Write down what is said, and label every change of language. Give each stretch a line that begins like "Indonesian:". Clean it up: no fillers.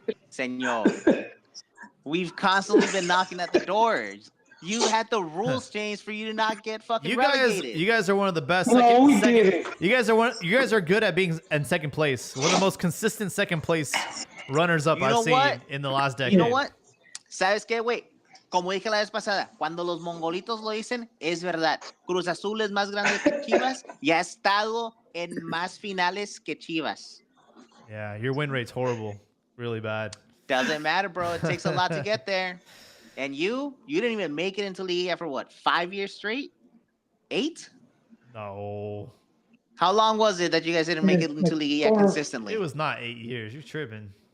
English: Senor, we've constantly been knocking at the doors. You had the rules changed for you to not get fucking relegated. You guys are one of the best. You guys are good at being in second place. One of the most consistent second place runners up I've seen in the last decade. You know what?
Spanish: ¿Sabes qué, güey? Como dije la vez pasada, cuando los mongolitos lo dicen, es verdad. Cruz Azul es más grande que Chivas y ha estado en más finales que Chivas.
English: Yeah, your win rate's horrible. Really bad. Doesn't matter, bro. It takes a lot to get there. And you didn't even make it into league after what, 5 years straight? 8? No. How long was it that you guys didn't make it into league consistently? It was not 8 years. You're tripping.